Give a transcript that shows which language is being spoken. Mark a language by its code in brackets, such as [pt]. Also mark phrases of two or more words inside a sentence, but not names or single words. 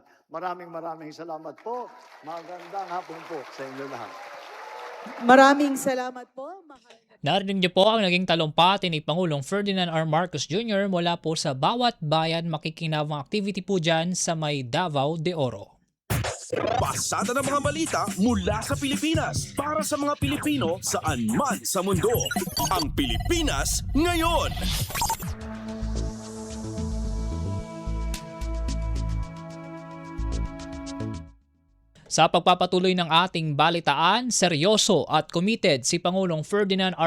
[tl] Maraming salamat po. Magandang hapon po sa inyong lahat. Maraming salamat po. Narinig niyo po ang naging talumpati ni Pangulong Ferdinand R. Marcos Jr. mula po sa bawat bayan makikinabang activity po dyan sa may Davao de Oro. Pasada ng mga balita mula sa Pilipinas para sa mga Pilipino saan man sa mundo. Ang Pilipinas ngayon. Sa pagpapatuloy ng ating balitaan, seryoso at committed si Pangulong Ferdinand R.